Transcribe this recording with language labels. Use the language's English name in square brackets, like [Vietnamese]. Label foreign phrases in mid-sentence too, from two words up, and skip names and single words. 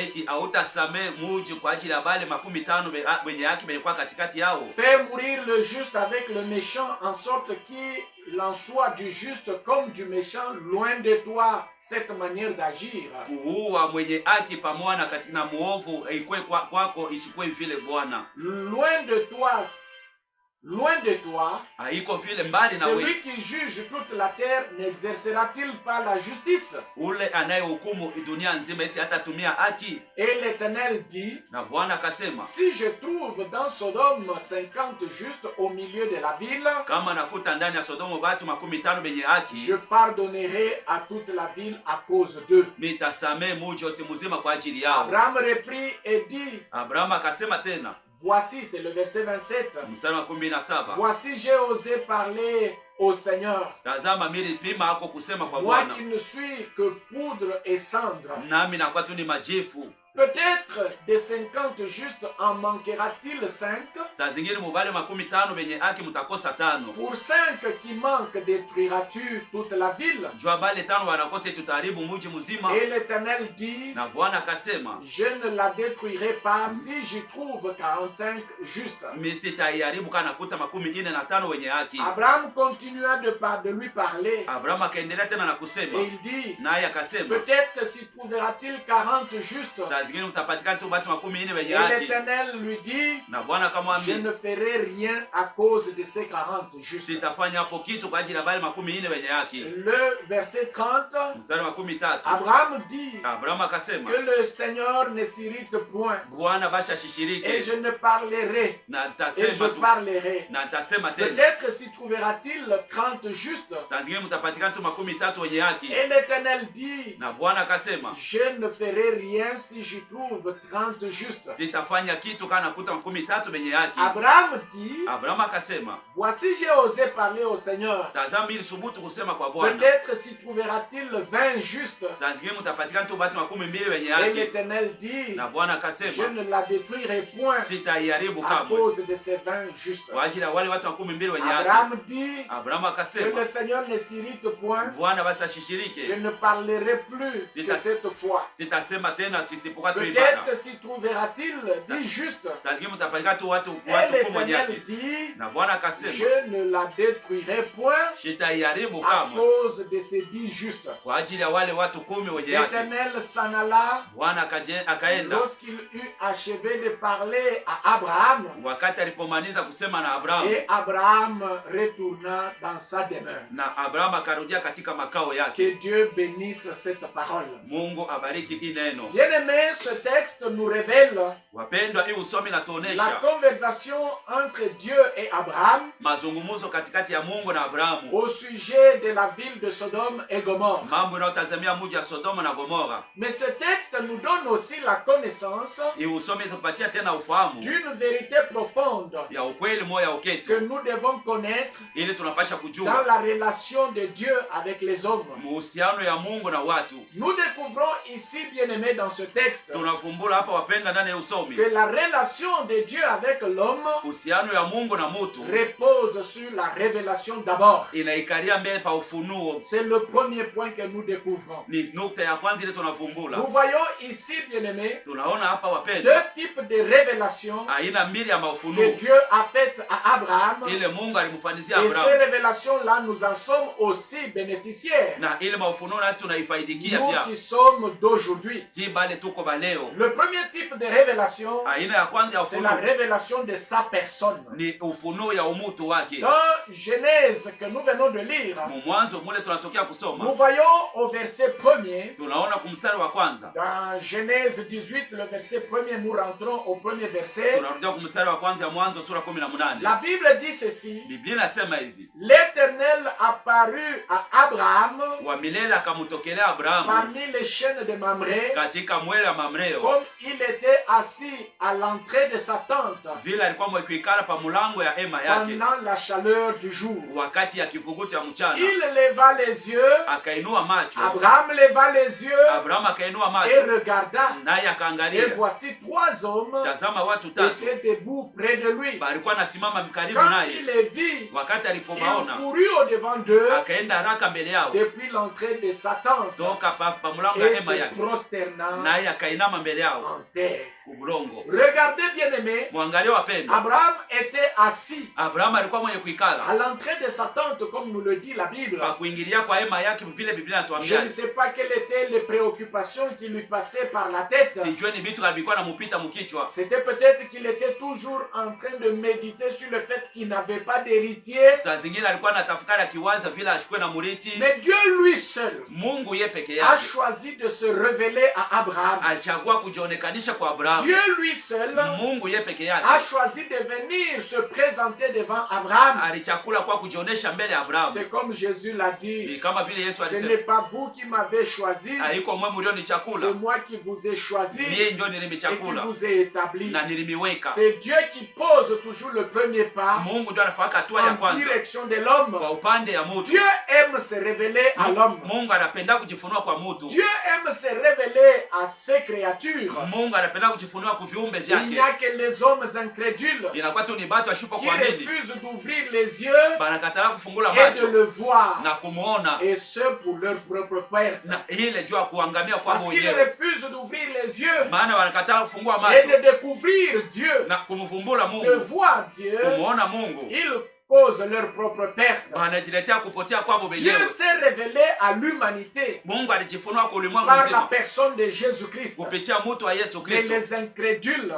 [French] Fais mourir le juste avec le méchant, en sorte qu'il en soit du juste comme du méchant, loin de toi cette manière d'agir. Loin de toi Loin de toi, [Swahili] haiko vile mbali na [French] celui [Swahili] wewe. [French] qui juge toute la terre n'exercera-t-il pas la justice? [Swahili] Ule anayehukumu dunia nzima isi hatatumia haki? [French] Et l'Éternel dit, [Swahili] Na Bwana akasema, [French] si je trouve dans Sodome 50 justes au milieu de la ville, [Swahili] kama nakuta ndani ya Sodomo batu 50 benye haki, [French] je pardonnerai à toute la ville à cause d'eux. [Swahili] Nitasamee muji wote mzima kwa ajili yao. [French] Abraham reprit et dit, [Swahili] Abraham akasema tena, [French] voici, c'est le verset 27. [Swahili] mstari wa 17, [French] Voici, j'ai osé parler au Seigneur. [Swahili] tazama mimi pima hako kusema kwa [French] Moi [Swahili] Bwana, [French] qui ne suis que poudre et cendre. [Swahili] nami nakuwa tu ni majifu. [French] Peut-être des 50 justes en manquera-t-il 5? [Swahili] Saa zingine mubale 50 benye haki mutakosa 5. [French] Pour 5 qui manquent, détruiras-tu toute la ville? [Swahili] Jua bale 5 wanakosa tutaharibu muji mzima. [French] Et l'Éternel dit, [Swahili] Na Bwana akasema, [French] je ne la détruirai pas si j'y trouve 45 justes. [Swahili] mimi sitaiharibu kana nakuta 45 wenye haki. [French] Abraham continua de lui parler. [Swahili] Abraham akaendelea tena na kusema, [French] Et il dit, [Swahili] naye akasema, [French] peut-être s'y trouvera-t-il 40 justes. [Swahili] saa zingine mtapatikana tu batu 40 wenye [French] Et [Swahili] haki. [French] l'Éternel lui dit, [Swahili] Na Bwana [French] je [Swahili] akamwambia, [French] ne ferai rien à cause de ces 40 justes. [Swahili] sitafanya hapo kitu kwa ajili ya bale 40 wenye haki. [French] Le verset 30, [Swahili] Mstari wa 13, [French] Abraham dit [Swahili] Abraham akasema, [French] que le Seigneur ne s'irrite point. [Swahili] Bwana basha [French] Et [Swahili] shishirike [French] je ne parlerai, [Swahili] na [French] et [Swahili] nitasema [French] je [Swahili] tu [French] parlerai. [Swahili] na nitasema tena. [French] Peut-être s'y trouvera-t-il 30 justes. [Swahili] Saa zingine mtapatikana tu 30 wenye haki. [French] Et l'Éternel dit, [Swahili] Na Bwana akasema, [French] je ne ferai rien si j'y trouve 30 justes. [Swahili] sitafanya kitu kana nakuta 30 wenye haki. [French] Abraham dit, [Swahili] Abraham akasema, [French] voici, j'ai osé parler au Seigneur. [Swahili] tazama ili subutu kusema kwa Bwana. [French] Peut-être s'y trouvera-t-il 20 justes. [Swahili] Saa zingine mtapatikana tu batu 12 wenye [French] Et [Swahili] haki. [French] l'Éternel dit, [Swahili] Na Bwana [French] je [Swahili] akasema, [French] ne la détruirai point [Swahili] sitaiharibu [French] à [Swahili] kamwe [French] cause de ces 20 justes. [Swahili] kwa ajili ya wale watu 12 wenye haki. [French] Abraham dit [Swahili] Abraham [French] que [Swahili] akasema, [French] le Seigneur ne s'irrite point. [Swahili] Bwana basi [French] Je [Swahili] ashishirike, [French] ne parlerai plus que cette fois. [Swahili] sitasema tena isipokuwa tu ibada. [French] Peut-être s'y trouvera-t-il 10 justes. [Swahili] Saa zingine mtapatikana tu watu [French] Et [Swahili] 10 wenye haki. [French] l'Éternel dit, [Swahili] Na Bwana akasema, [French] je ne la détruirai point [Swahili] sitaiharibu [French] à [Swahili] kamwe [French] cause de ces 10 justes. [Swahili] kwa ajili ya wale watu 10 wenye haki. [French] L'Éternel s'en alla. [Swahili] Bwana akaenda [French] Lorsqu'il eut achevé de parler à Abraham, [Swahili] wakati alipomaliza kusema na Abrahamu, [French] et Abraham retourna dans sa demeure. [Swahili] na Abrahamu akarudia katika makao [French] Que [Swahili] yake. [French] Dieu bénisse cette parole. [Swahili] Mungu abariki hii neno. [French] Bien-aimés, ce texte nous révèle [Swahili] Wapendwa, hii usomi [French] la [Swahili] natuonesha [French] conversation entre Dieu et Abraham [Swahili] mazungumzo katikati ya Mungu na Abrahamu, [French] au sujet de la ville de Sodome et Gomorrhe. [Swahili] mambo yanayotazamia mji wa Sodoma na Gomora. [French] Mais ce texte nous donne aussi la connaissance [Swahili] Hii usomi tupatia tena ufahamu [French] d'une vérité profonde [Swahili] ya ukweli moya [French] que [Swahili] uketu, [French] nous devons connaître [Swahili] ili tunapasha [French] dans [Swahili] kujua [French] la relation de Dieu avec les hommes. [Swahili] muhusiano ya Mungu na watu. [French] Nous découvrons ici, bien-aimés, dans ce texte, [Swahili] Tunafumbula hapa wapenda ndani ya usomi, [French] que la relation de Dieu avec l'homme [Swahili] uhusiano ya Mungu na mutu [French] repose sur la révélation d'abord. [Swahili] inaikalia mbele pa ufunuo. [French] C'est le premier point que nous découvrons. [Swahili] Ni nukta ya kwanza ile tunafumbula. [French] Nous voyons ici, bien-aimés, [Swahili] Tunaona hapa [French] deux [Swahili] wapenda [French] types de révélations [Swahili] aina mbili ya [French] que [Swahili] maufunuo [French] Dieu a faites à Abraham. [Swahili] ile Mungu alimfanyizia [French] Et ces [Swahili] Abrahamu, [French] révélations-là, nous en sommes aussi bénéficiaires. [Swahili] na ile maufunuo nasi tunaifaidikia [French] Nous [Swahili] pia, [French] qui sommes d'aujourd'hui. [Swahili] si bale tuko baleo. [French] Le premier type de révélation, [Swahili] Aina ya kwanza ya [French] c'est la [Swahili] ufunuo [French] révélation de sa personne. [Swahili] ni ufunuo ya umutu wake. [French] Dans Genèse que nous venons de lire, [Swahili] Mwanzo mule tunatokea [French] nous [Swahili] kusoma, [French] voyons au verset 1er, [Swahili] tunaona kumstari wa kwanza, [French] dans Genèse 18, le verset 1er, nous rentrons au premier verset. [Swahili] tunarudia kumstari wa kwanza ya Mwanzo sura 18. [French] La Bible dit ceci: [Swahili] Biblia inasema hivi, [French] l'Éternel apparut à Abraham [Swahili] wa milele akamutokelea Abrahamu [French] parmi les chaînes de Mamré, [Swahili] katika mwele wa Mamreo, [French] comme il était assis à l'entrée de sa tente [Swahili] vile alikuwa mwekuikala pa mulango ya hema yake [French] pendant la chaleur du jour. [Swahili] wakati ya kivuguto ya mchana. [French] Il leva les yeux, [Swahili] Akainua macho, [French] Abraham leva les yeux [Swahili] Abrahamu akainua [French] et [Swahili] macho, [French] regarda. [Swahili] naye [French] Et [Swahili] akaangalia, [French] voici 3 hommes [Swahili] tazama watu tatu [French] étaient debout près de lui. [Swahili] balikuwa nasimama karibu [French] Quand [Swahili] naye. [French] il les vit, [Swahili] Wakati [French] il [Swahili] alipomaona, [French] courut au-devant d'eux [Swahili] akaenda haraka mbele yao [French] depuis l'entrée de sa tente [Swahili] toka pa mulango ya [French] et [Swahili] hema [French] se [Swahili] yake, [French] prosterna [Swahili] naye akainama mbele yao [French] en terre. [Swahili] kubulongo. [French] Regardez bien aimé, [Swahili] Mwangalie wapendwa, [French] Abraham était assis [Swahili] Abrahamu alikuwa mwenye [French] à [Swahili] kuikala [French] l'entrée de sa tente, comme nous le dit la Bible. [Swahili] pa kuingilia kwa hema yake, vile Biblia [French] Je [Swahili] inatuambia. [French] ne sais pas quelles étaient les préoccupations qui lui passaient par la tête. [Swahili] Sijue ni vitu vilikuwa namupita mkichwa. [French] C'était peut-être qu'il était toujours en train de méditer sur le fait qu'il n'avait pas d'héritier. [Swahili] Saa zingine alikuwa anatafakari akiwaza vile ashikwe na murithi. [French] Mais Dieu lui seul [Swahili] Mungu ye peke [French] a [Swahili] yake [French] choisi de se révéler à Abraham. [Swahili] alichagua kujionekanisha kwa Abrahamu. [French] Dieu lui seul [Swahili] Mungu ye peke yake [French] a choisi de venir se présenter devant Abraham. [Swahili] alichakula kwa kujionesha mbele ya Abrahamu. [French] C'est comme Jésus l'a [Swahili] Ni [French] dit. [Swahili] kama vile Yesu [French] Ce n'est [Swahili] alisema, [French] pas vous qui m'avez choisi, [Swahili] haiko mwe mlio ni [French] c'est [Swahili] chakula, [French] moi qui vous ai choisi [Swahili] mie ndio [French] et qui [Swahili] nilimichakula [French] vous ai établi. [Swahili] na nilimiweka. [French] C'est Dieu qui pose toujours le premier pas [Swahili] Mungu ndio anafanya hatua ya [French] en [Swahili] kwanza [French] direction de l'homme. [Swahili] kwa upande ya mtu. [French] Dieu aime se révéler à l'homme. [Swahili] Mungu anapenda kujifunua kwa mtu. [French] Dieu aime se révéler à ses créatures. [Swahili] Mungu anapenda kujifunua kwa viumbe [French] Il n'y [Swahili] vyake. [French] a que les hommes incrédules [Swahili] Inakuwa tu ni batu ashupa [French] qui [Swahili] kwa nini [French] refusent d'ouvrir les yeux [Swahili] banakatala kufungula [French] et de [Swahili] macho [French] le voir. [Swahili] na kumuona, [French] Et ce pour leur propre perte. [Swahili] na ile jua kuangamia kwa [French] Parce qu'ils [Swahili] mwenyewe. [French] refusent d'ouvrir les yeux [Swahili] Maana wanakatala kufungua [French] et [Swahili] macho [French] de découvrir Dieu, [Swahili] na kumfumbula [French] de [Swahili] Mungu, [French] voir Dieu. [Swahili] kumuona Mungu, [French] Ils causent leur propre perte. [Swahili] wanajiletea kupotea kwao [French] Dieu [Swahili] wenyewe. [French] s'est révélé à l'humanité [Swahili] Mungu alijifunua kwa ulimwengu [French] par la [Swahili] mzima [French] personne de Jésus-Christ. [Swahili] kupitia mtu wa Yesu [French] Mais [Swahili] Kristo. [French] les incrédules